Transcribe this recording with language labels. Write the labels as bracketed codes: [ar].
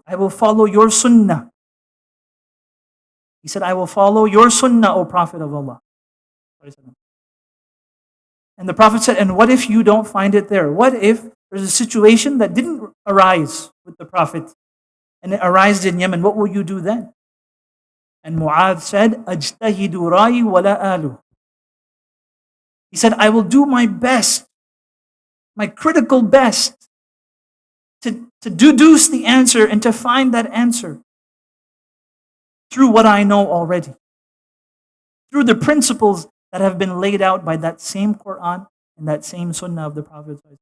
[en] I will follow your sunnah. He said, I will follow your sunnah, O Prophet of Allah. And the Prophet said, and what if you don't find it there? What if there's a situation that didn't arise with the Prophet and it arose in Yemen? What will you do then? And Mu'adh said, [ar] أَجْتَهِدُ رَأِي وَلَا آلُ. [en] He said, I will do my best, my critical best, to deduce the answer and to find that answer through what I know already, through the principles that have been laid out by that same Quran and that same Sunnah of the Prophet.